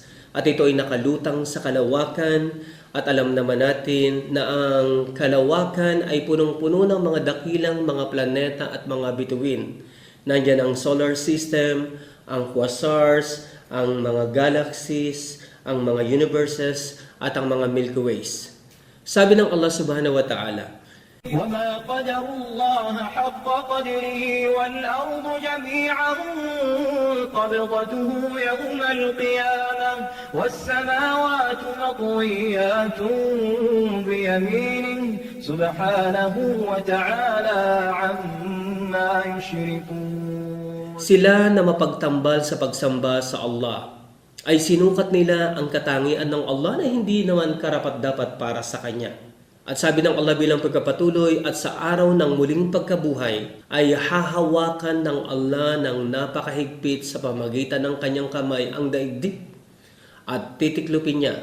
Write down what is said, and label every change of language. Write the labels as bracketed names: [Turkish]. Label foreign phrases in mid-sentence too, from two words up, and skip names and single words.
[Filipino] At ito ay nakalutang sa kalawakan at alam naman natin na ang kalawakan ay punong-puno ng mga dakilang mga planeta at mga bituin. Nandiyan ang [English] solar system, [Filipino] ang quasars, ang mga galaxies, ang mga universes at ang mga Milky Ways. Sabi ng Allah [Arabic] سبحانه وتعالى, وما قدر الله حق قدره والأرض جميعا قبضته يوم القيامة والسماوات مطويات بيمينه سبحانه وتعالى عما يشركون. [Filipino] sila na mapagtambal sa pagsamba sa Allah ay sinukat nila ang katangian ng Allah na hindi naman karapat-dapat para sa Kanya. At sabi ng Allah bilang pagkapatuloy, at sa araw ng muling pagkabuhay ay hahawakan ng Allah ng napakahigpit sa pamagitan ng kanyang kamay ang daigdig at titiklupin niya.